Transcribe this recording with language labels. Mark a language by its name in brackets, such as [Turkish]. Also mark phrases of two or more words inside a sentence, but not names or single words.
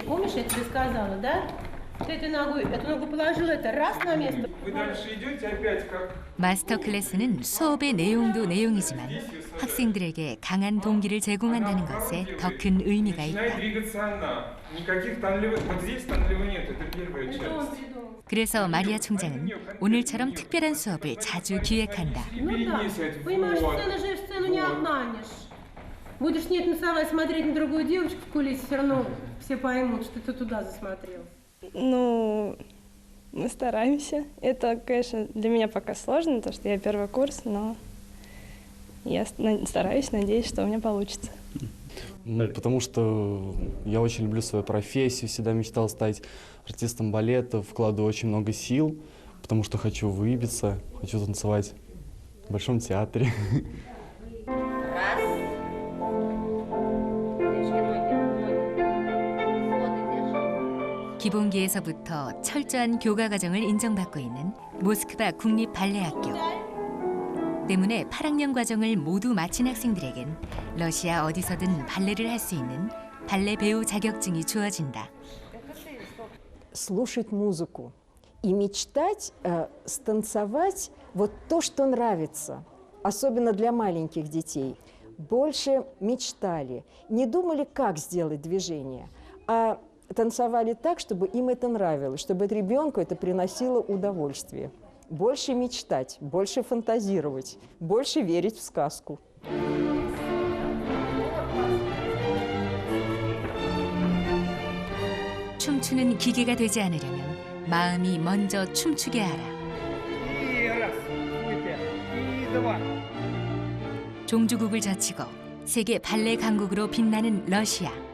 [Korean] 마스터 클래스는 수업의 내용도 내용이지만 학생들에게 강한 동기를 제공한다는 것에 더 큰 의미가 있다. 그래서 마리아 총장은 오늘처럼 특별한 수업을 자주 기획한다. [Russian] Будешь нет носовать смотреть на другую девочку в кулисе, все равно все поймут, что ты туда засмотрел. Ну, мы стараемся. Это, конечно, для меня пока сложно, потому что я первый курс, но я стараюсь, надеюсь, что у меня получится. Ну, потому что я очень люблю свою профессию, всегда мечтал стать артистом балета, вкладываю очень много сил, потому что хочу выбиться, хочу танцевать в Большом театре. [Korean] 기본기에서부터 철저한 교과 과정을 인정받고 있는 모스크바 국립발레학교. 때문에 8학년 과정을 모두 마친 학생들에겐 러시아 어디서든 발레를 할 수 있는 발레 배우 자격증이 주어진다. [Russian] Слушать музыку и мечтать станцевать вот то, что нравится, особенно для маленьких детей. Больше мечтали, не думали, как сделать движение, а танцевали так, чтобы им это нравилось, чтобы ребенку это приносило удовольствие. Больше мечтать, больше фантазировать, больше верить в сказку. [Korean] 춤추는 기계가 되지 않으려면 마음이 먼저 춤추게 하라. 종주국을 젖히고 세계 발레 강국으로 빛나는 러시아.